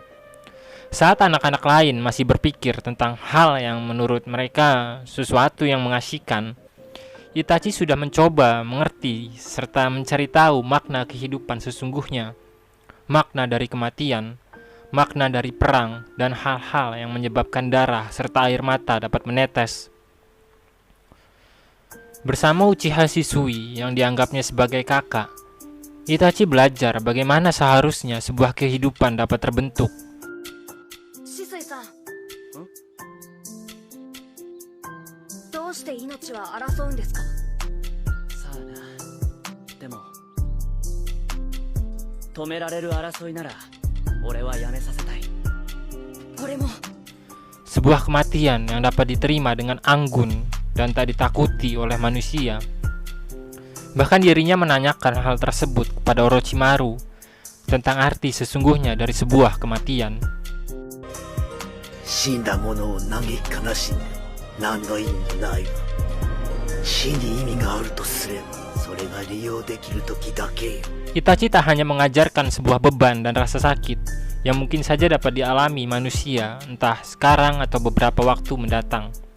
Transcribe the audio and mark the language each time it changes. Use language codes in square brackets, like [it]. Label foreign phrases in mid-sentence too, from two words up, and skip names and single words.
[id] Saat anak-anak lain masih berpikir tentang hal yang menurut mereka sesuatu yang mengasyikan, Itachi sudah mencoba mengerti serta mencari tahu makna kehidupan sesungguhnya, makna dari kematian, makna dari perang, dan hal-hal yang menyebabkan darah serta air mata dapat menetes. Bersama Uchiha Shisui yang dianggapnya sebagai kakak, Itachi belajar bagaimana seharusnya sebuah kehidupan dapat terbentuk. [ja] Shisui-san, どうして命は争うんですか? さあな。でも止められる争いなら俺はやめさせたい。俺も。 [id] Sebuah kematian yang dapat diterima dengan anggun dan tak ditakuti oleh manusia. Bahkan dirinya menanyakan hal tersebut kepada Orochimaru tentang arti sesungguhnya dari sebuah kematian. Itachi tak hanya mengajarkan sebuah beban dan rasa sakit yang mungkin saja dapat dialami manusia entah sekarang atau beberapa waktu mendatang.